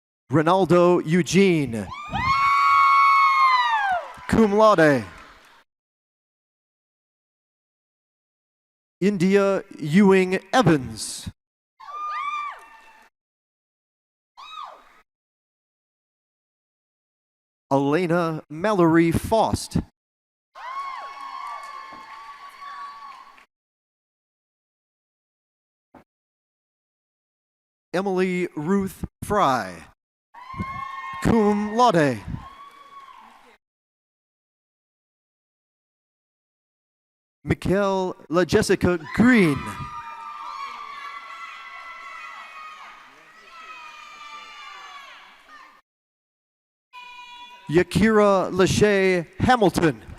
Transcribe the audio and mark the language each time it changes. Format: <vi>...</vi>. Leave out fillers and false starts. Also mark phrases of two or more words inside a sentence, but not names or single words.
<en>Ronaldo Eugene,</en> <la>cum laude.</la> <en>India Ewing Evans, Elena Mallory Faust, Emily Ruth Fry,</en> <la>cum laude.</la> <en>Mikkel La Jessica Green, Yakira Lachey Hamilton,</en>